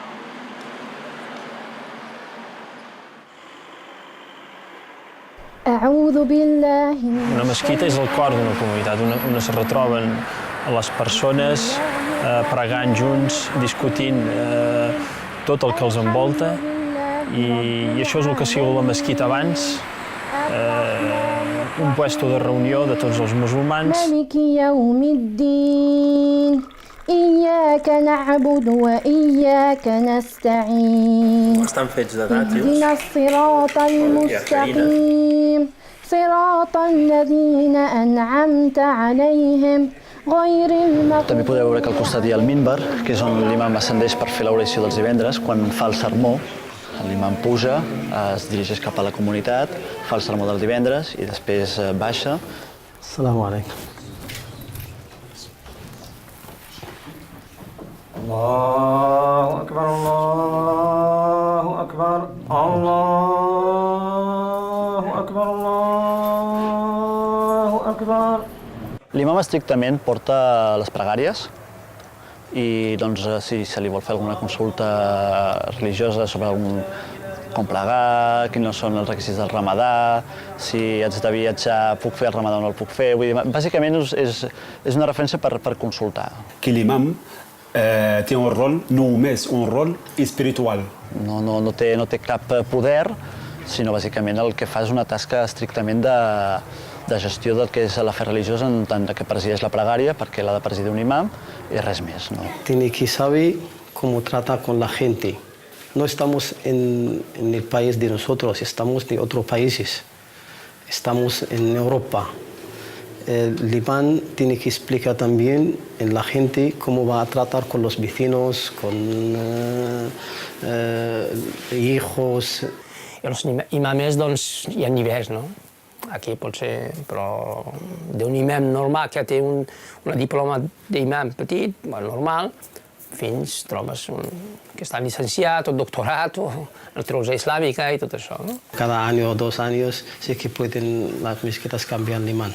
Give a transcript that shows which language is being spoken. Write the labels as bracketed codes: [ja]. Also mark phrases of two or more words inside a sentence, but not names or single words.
[ca] Una mesquita és el cor d'una comunitat, on es retroben les persones pregant junts, discutint tot el que els envolta, i això és el que ha sigut la mesquita abans, un puesto de reunió de tots els musulmans. [ar] إياك نعبد وإياك نستعين اهدنا الصراط المستقيم صراط الذين أنعمت عليهم غير المغضوب. [ca] També podeu veure que al costat hi ha el minbar, que és on l'imam ascendeix per fer l'oració dels divendres. Quan fa el sermó, l'imam puja, es dirigeix cap a la comunitat, fa el sermó del divendres i després baixa. [ar] السلام عليكم. الله أكبر، الله أكبر، الله أكبر، الله أكبر. [ca] L'imam estrictament porta les pregàries i si se li vol fer alguna consulta religiosa sobre com plegar, quins són els requisits del Ramadà, si haig de viatjar, puc fer el Ramadà o no el puc fer. Vull dir, bàsicament és una referència per consultar. Que l'imam té un rol, només un rol espiritual. No té cap poder, sinó bàsicament el que fa és una tasca estrictament de gestió del que és la fe religiosa, en tant que presideix la pregària, perquè l'ha de presidir un imam, i res més. [es] Tiene que saber cómo trata con la gente. No estamos en el país de nosotros, estamos en otros países. Estamos en Europa. El imán tiene que explicar también a la gente cómo va a tratar con los vecinos, con hijos. [ca] Els imams, hi ha nivells, no? Aquí pot ser, però d'un imam normal que té una diploma d'imam petit, normal, fins trobes que està llicenciat o doctorat o en teologia islàmica i tot això, no? [es] Cada año o 2 años sí que pueden las mezquitas cambiar el imán.